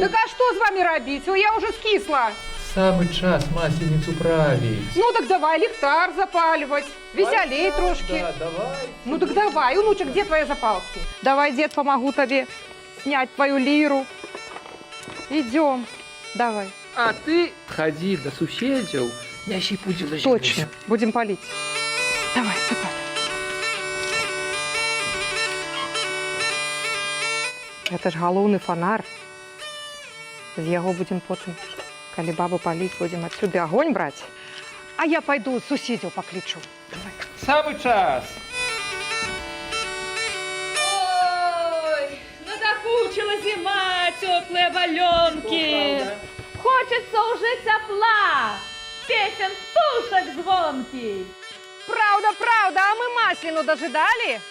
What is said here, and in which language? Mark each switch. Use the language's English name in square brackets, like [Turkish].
[Russian] Так а что с вами робить? Ой, я уже скисла. Самый час масленицу править. Ну так давай лихтар запаливать, веселей трошки. Да, давай. Ну так давай, внучек, где твои запалки? Давай, дед, помогу тебе снять твою лиру. Идем, давай. [Belarusian] А ты ходи до суседзяў, нясі пудзіла [Russian] Точно, будем палить. Давай, запаливай. Это ж [Belarusian] галоўны фонар. З яго будем потым, калі бабу паліць, [Russian] будем отсюда огонь брать. А я пойду суседзяў покличу. Давай. Самый час. Ой, надокучила зима, теплые валенки. Хочется уже тепла, песен птушек звонкий. Правда, правда, а мы маслину дожидали?